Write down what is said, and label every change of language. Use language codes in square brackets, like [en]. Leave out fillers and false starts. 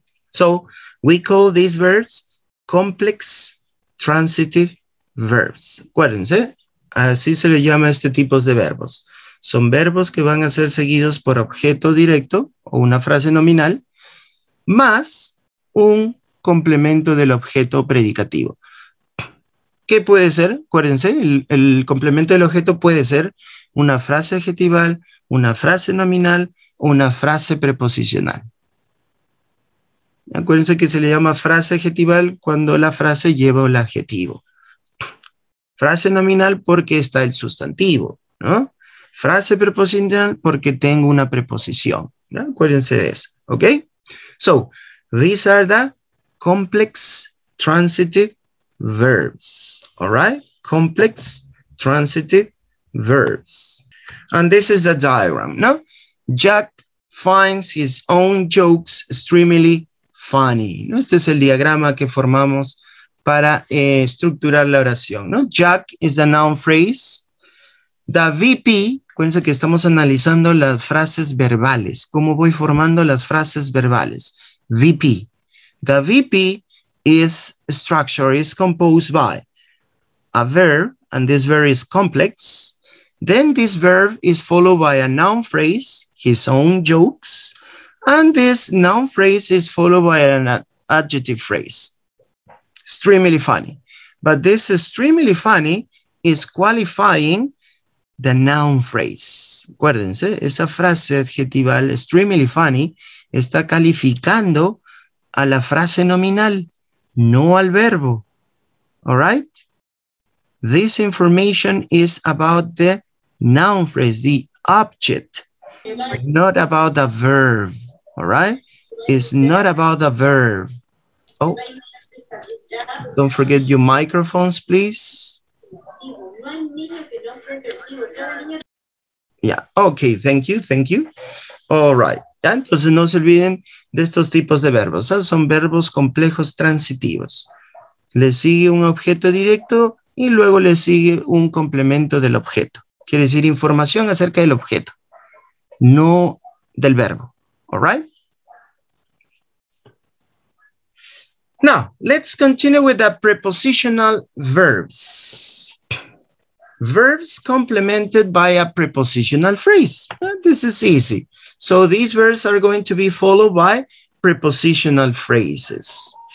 [en] So, we call these verbs complex transitive verbs. [es] Acuérdense, así se le llama a este tipo de verbos. Son verbos que van a ser seguidos por objeto directo o una frase nominal, más un complemento del objeto predicativo. ¿Qué puede ser? Acuérdense, el complemento del objeto puede ser una frase adjetival, una frase nominal o una frase preposicional. Acuérdense que se le llama frase adjetival cuando la frase lleva el adjetivo. Frase nominal porque está el sustantivo, ¿no? Frase preposicional porque tengo una preposición, ¿no? Acuérdense de eso, ¿ok? [en] So, these are the complex transitive verbs, all right? Complex transitive verbs. And this is the diagram, no? Jack finds his own jokes extremely funny. [es] Este es el diagrama que formamos para estructurar la oración, ¿no? [en] Jack is the noun phrase. [es] The VP, acuérdense que estamos analizando las frases verbales. ¿Cómo voy formando las frases verbales? VP. [en] The VP is structure, is composed by a verb, and this verb is complex. Then this verb is followed by a noun phrase, his own jokes, and this noun phrase is followed by an adjective phrase. Extremely funny. But this extremely funny is qualifying the noun phrase. [es] Acuérdense, esa frase adjetival, extremely funny, está calificando a la frase nominal, no al verbo. [en] All right? This information is about the noun phrase, the object, not about the verb. All right? It's not about the verb. Oh, don't forget your microphones, please. Yeah, okay, thank you, thank you. All right. [es] ¿Ya? Entonces no se olviden de estos tipos de verbos. ¿Sabes? Son verbos complejos transitivos. Le sigue un objeto directo y luego le sigue un complemento del objeto. Quiere decir información acerca del objeto, no del verbo. [en] All right? Now, let's continue with the prepositional verbs. Verbs complemented by a prepositional phrase. This is easy. So these verbs are going to be followed by prepositional phrases.